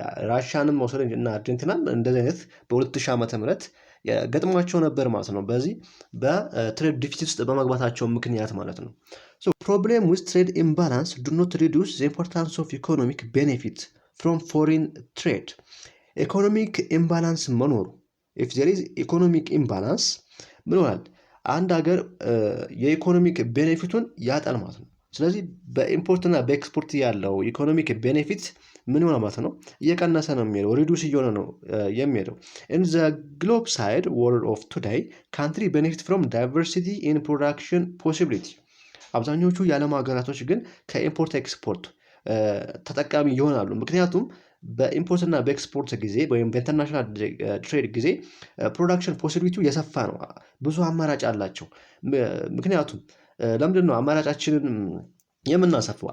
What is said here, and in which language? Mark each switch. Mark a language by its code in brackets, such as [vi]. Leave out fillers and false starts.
[am] ራሽያንም መውሰድ እና አርጀንቲናም እንደዚህ አይነት በ2000 ዓመተ ምህረት ገጥሟቸው ነበር ማለት ነው። በዚህ በትሬድ ዲፊሲት ውስጥ በመግባታቸው ምክንያት ማለት ነው። [en] So problem with trade imbalance do not reduce the importance of economic benefit from foreign trade. Economic imbalance መኖሩ if there is economic imbalance [am] ምን ይሆናል? አንድ ሀገር የኢኮኖሚክ ቤኔፊቱን ያጣል ማለት ነው። ስለዚህ በኢምፖርት እና በኤክስፖርት ያለው ኢኮኖሚክ ቤኔፊት ምን ይሆናል ማለት ነው? እየቀነሰ ነው የሚሄደው፣ ሪዱስ እየሆነ ነው የሚሄደው። [en] In the globe side world of today, country benefit from diversity in production possibility. [am] አብዛኞቹ የዓለም ሀገራቶች ግን ከኢምፖርት ኤክስፖርት ተጠቃሚ ይሆናሉ። ምክንያቱም በኢምፖርት እና በኤክስፖርት ጊዜ ወይም በኢንተርናሽናል ትሬድ ጊዜ ፕሮዳክሽን ፖሲቢሊቲው የሰፋ ነው፣ ብዙ አማራጭ አላቸው። ምክንያቱም ለምንድን ነው አማራጫችንን የምናሰፋው?